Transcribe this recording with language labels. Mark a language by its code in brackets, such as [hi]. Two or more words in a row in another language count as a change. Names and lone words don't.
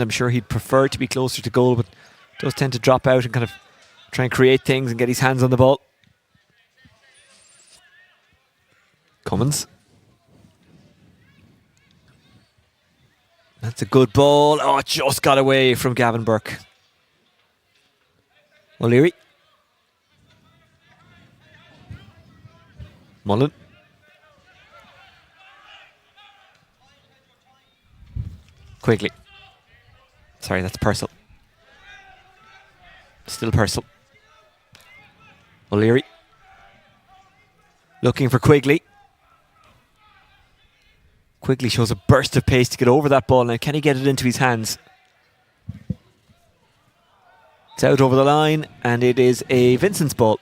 [en] I'm sure he'd prefer to be closer to goal, but does tend to drop out and kind of try and create things and get his hands on the ball. Cummins. That's a good ball. Oh, it just got away from Gavin Burke. O'Leary. Mullen. Quigley. Sorry, that's Purcell. Still Purcell. O'Leary. Looking for Quigley. Quigley shows a burst of pace to get over that ball. Now, can he get it into his hands? It's out over the line, and it is a Vincent's ball.